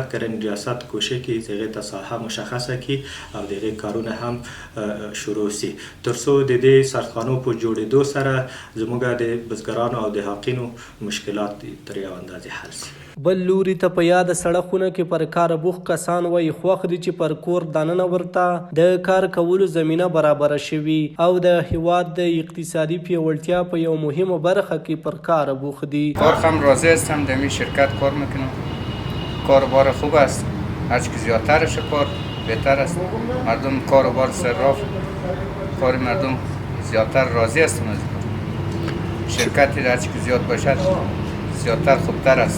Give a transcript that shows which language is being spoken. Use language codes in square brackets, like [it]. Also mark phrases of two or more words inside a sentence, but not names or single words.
[ps] کرنې ریاست کوشش کوي چې هغې ته ساحه مشخصه کړي او د هغې کارونه هم شروع شي ترڅو د دې سردخانو په جوړېدو سره زموږ د بزګرانو او دهقانو مشکلات تر یو اندازې حل شي. بل لوري ته په یاده سړکونه کې پر کار بوخت کسان وایي خوښ دي چې پر کور دننه ورته د کار کولو زمینه برابره شوي او د هیواد د اقتصادی پیاوړتیا په یو مهمه برخه کې پر کار بوخت دي. [fa] کار هم راضی هستم، در این شرکت کار میکنم، کاروبار خوب است، هرچی زیادترش کار بهتر است، مردم کاروبار صراف کار مردم زیادتر راضی هستم از شرکتی هرچی زیاد باشد زیادتر خوبتر است.